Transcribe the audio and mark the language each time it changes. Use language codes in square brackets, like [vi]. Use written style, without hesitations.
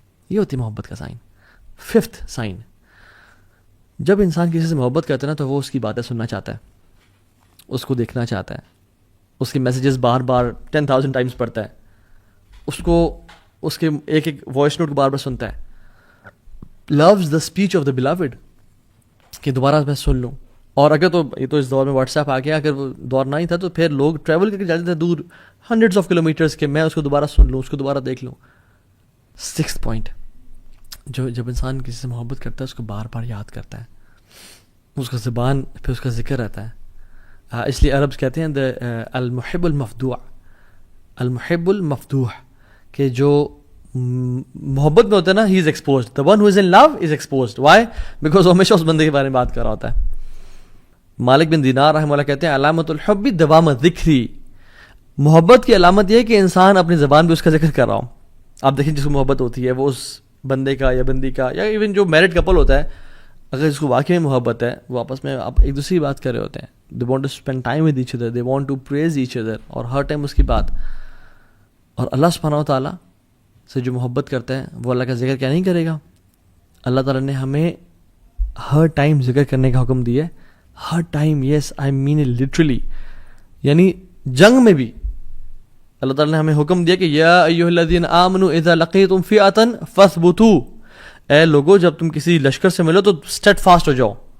[ur] یہ ہوتی محبت کا سائن. ففتھ سائن, جب انسان کسی سے محبت کرتا ہے نا تو وہ اس کی باتیں سننا چاہتا ہے, اس کو دیکھنا چاہتا ہے, اس کے میسیجز بار بار 10,000 ٹائمز پڑھتا ہے, اس کو اس کے ایک ایک وائس نوٹ کو بار بار سنتا ہے. [en] loves the speech of the beloved, [ur] کہ دوبارہ میں سن لوں. اور اگر تو یہ تو اس دور میں واٹس ایپ آ گیا, اگر وہ دور نہ ہی تھا تو پھر لوگ ٹریول کر کے جاتے تھے دور ہنڈریڈس آف کلومیٹرز کے, میں اس کو دوبارہ سن لوں, اس کو دوبارہ دیکھ لوں. سکس پوائنٹ, جب انسان کسی سے محبت کرتا ہے اس کو بار بار یاد کرتا ہے, اس کا زبان پہ اس کا ذکر رہتا ہے. اس لیے عربز کہتے ہیں [ar] المحب المفدوع, المحب المفدوح, [ur] کہ جو محبت میں ہوتا ہے نا, [en] He is exposed. the one who is in love is exposed. why? [ur] because وہ ہمیشہ اس بندے کے بارے میں بات کر رہا ہوتا ہے. مالک بن دینار رحمہ اللہ کہتے ہیں [ar] علامت الحب دوام ذکری, [ur] محبت کی علامت یہ ہے کہ انسان اپنی زبان پہ اس کا ذکر کر رہا ہو. آپ دیکھیں جس کو محبت ہوتی ہے وہ اس بندے کا یا بندی کا, یا ایون جو میرڈ کپل ہوتا ہے, اگر اس کو واقعی میں محبت ہے, وہ آپس میں آپ ایک دوسری بات کر رہے ہوتے ہیں. [en] they want to spend time with each other, they want to praise each other, [ur] اور ہر ٹائم اس کی بات. اور اللہ سبحانہ و تعالیٰ سے جو محبت کرتا ہے وہ اللہ کا ذکر کیا نہیں کرے گا؟ اللہ تعالیٰ نے ہمیں ہر ٹائم ذکر کرنے کا حکم دیا ہے, ہر time. [en] Yes I mean it literally. [ur] یعنی جنگ میں بھی اللہ تعالیٰ نے ہمیں حکم دیا کہ [ar] یا ایھا الذین آمنوا اذا لقیتم فئۃ فاثبتوا, [ur] اے لوگو جب تم کسی لشکر سے ملو تو اسٹیڈ فاسٹ ہو جاؤ